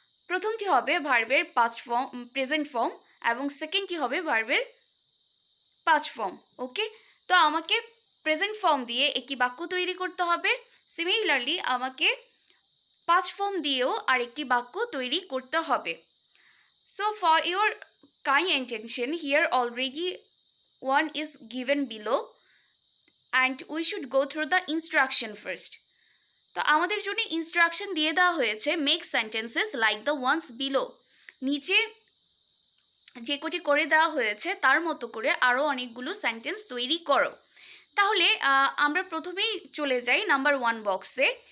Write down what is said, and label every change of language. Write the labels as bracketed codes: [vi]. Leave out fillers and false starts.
[bn] প্রথমটি হবে ভার্বের পাস্ট ফর্ম, প্রেজেন্ট ফর্ম, এবং সেকেন্ডটি হবে ভার্বের পাস্ট ফর্ম। ওকে, তো আমাকে প্রেজেন্ট ফর্ম দিয়ে একটি বাক্য তৈরি করতে হবে, সিমিলারলি আমাকে পাস্ট ফর্ম দিয়েও আরেকটি বাক্য তৈরি করতে হবে। [en] So for your kind attention, here already one is given below and we should go through the instruction first. [bn] তো আমাদের জন্য ইনস্ট্রাকশন দিয়ে দেওয়া হয়েছে, [en] Make sentences like the ones below. [bn] নিচে যে কটি করে দেওয়া হয়েছে তার মতো করে আরও অনেকগুলো সেন্টেন্স তৈরি করো। তাহলে আমরা প্রথমেই চলে যাই নাম্বার 1 বক্সে।